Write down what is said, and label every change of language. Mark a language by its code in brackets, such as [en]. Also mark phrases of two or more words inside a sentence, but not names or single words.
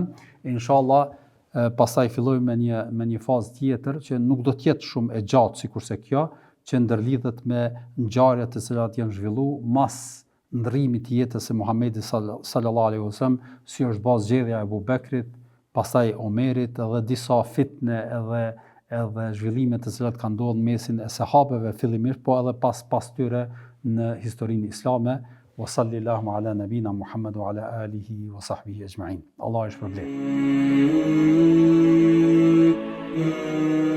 [sq] Inshallah pastaj fillojmë me një fazë tjetër që nuk do të jetë shumë e gjatë sikurse kjo, që ndërlidhet me ngjarjet të cilat janë zhvilluar mas ndrrimit të jetës së Muhamedit [ar] صلى الله عليه وسلم, [sq] si është bazë zgjedhja e Abu Bekrit, pastaj Omerit edhe disa fitne edhe zhvillimet të cilat kanë ndodhur mesin e sahabeve fillimisht, po edhe pas tyre në historinë islame. [ar] وصلى الله على نبينا محمد وعلى آله وصحبه أجمعين. [sq] Allah e shpërblet.